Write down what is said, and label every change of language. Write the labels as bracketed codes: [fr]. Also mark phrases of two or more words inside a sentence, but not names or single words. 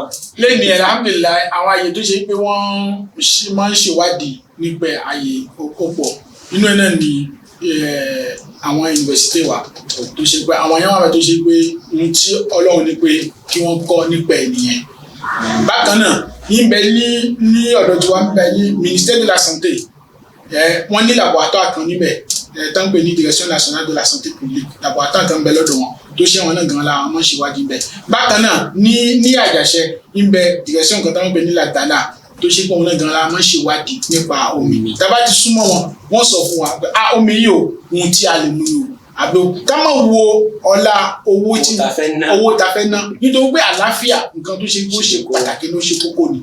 [yo] lẹ́nu alhamdulillah àwọn àyè tó ṣe pé wọ́n máa ń ṣèwádìí nípa àyè ọ̀pọ̀ nínú ẹ̀ náà ni àwọn yunifásitì wa tó ṣe pé àwọn yẹn wà tó ṣe pé ohun tí Ọlọ́run ní pé kí wọ́n kọ́ nípa ẹ̀ nìyẹn. bákan náà níbẹ̀ ní ọ̀dọ̀ tí wọ́n ń bẹ ní [fr] ministère de la santé [yo] wọ́n ní laboratoire kan níbẹ̀ tó ń pè ní [fr] direction nationale de la santé publique [yo] laboratoire kan bẹ lọ́dọ̀ wọn tó ṣe wọn náà gan la wọn ṣèwádìí bẹ́ẹ̀. bákan náà ní Àjàṣẹ níbẹ̀ direction kan tó ń pè ní Lagana tó ṣe pé òun náà gan la máa ń ṣèwádìí nípa omi tá bá ti súnmọ́ wọ́n sọ fún wa pé omi yìí o ohun tí a lè mú o àbí ká má wo ọlá owó tá fẹ́ ná nítorí pé àlàáfíà nǹkan tó ṣe kó ṣe pàtàkì ló ṣe kókó ni.